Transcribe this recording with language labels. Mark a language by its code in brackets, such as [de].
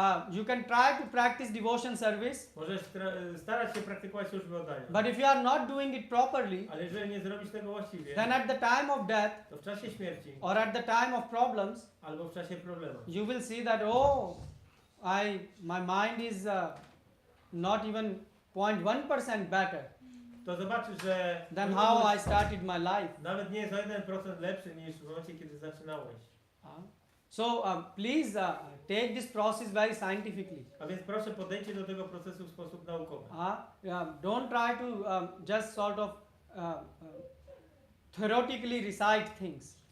[en] You can try to practice devotion service, [pl] Możesz starać się praktykować służbę oddania. [en] but if you are not doing it properly, [pl] Ale jeżeli nie zrobisz tego właściwie, [en] then at the time of death [pl] to w czasie śmierci [en] or at the time of problems, [pl] albo w czasie problemu [en] you will see that oh, my mind is not even 0.1% better [pl] to zobaczysz, że [en] than how I started my life. [pl] nawet nie jest o 1% lepszy niż w momencie, kiedy zaczynałeś. [en] So please take this process very scientifically. [pl] A więc proszę podejdźcie do tego procesu w sposób naukowy. [en] Don't try to just sort of theoretically recite things.